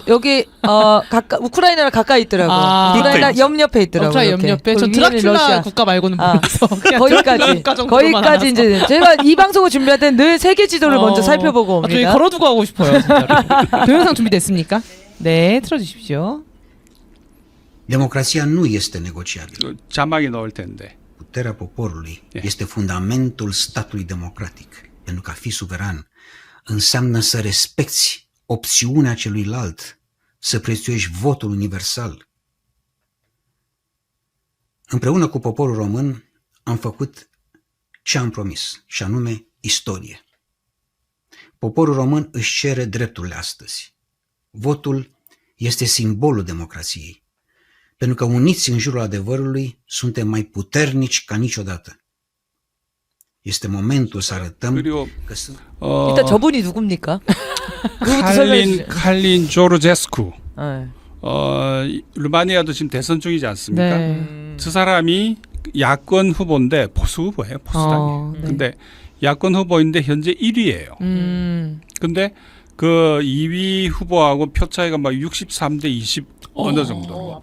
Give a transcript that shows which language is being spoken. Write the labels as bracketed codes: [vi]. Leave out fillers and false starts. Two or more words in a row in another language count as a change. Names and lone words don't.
[ko] 여기 우크라이나랑 가까이 있더라고. 우크라이나 옆옆에 있더라고요. 우크라이나 옆옆에. 전 위에는 드라큘라 러시아. 국가 말고는 모르겠어. 거기까지 이제 제가 이 방송을 준비할 땐 늘 세계 지도를 먼저 살펴보고 옵니다. 저희 걸어두고 하고 싶어요. 진짜로. 동영상 준비됐습니까? 네, 틀어주십시오. [ro] Democrația nu este negociabilă. [ko] 자막이 나올 텐데. [ro] Puterea poporului este fundamentul statului democratic. Pentru că a fi suveran înseamnă să respecti opțiunea celuilalt să prețuiești votul universal. Împreună cu poporul român am făcut ce am promis, și anume istorie. Poporul român își cere drepturile astăzi. Votul este simbolul democrației, pentru că uniți în jurul adevărului suntem mai puternici ca niciodată. Este momentul să arătăm [ko] 그리고 [ro] că sunt... [ko] 일단 저분이 누굽니까? 그것부터 설명해 주세요. 칼린 조르제스쿠. 네. 루마니아도 지금 대선 중이지 않습니까? 네. 저 사람이 야권 후보인데 보수 후보예요, 보수당이. 네. 근데 야권 후보인데 현재 1위예요. 근데 그 2위 후보하고 표 차이가 막 63대 20 어느 정도.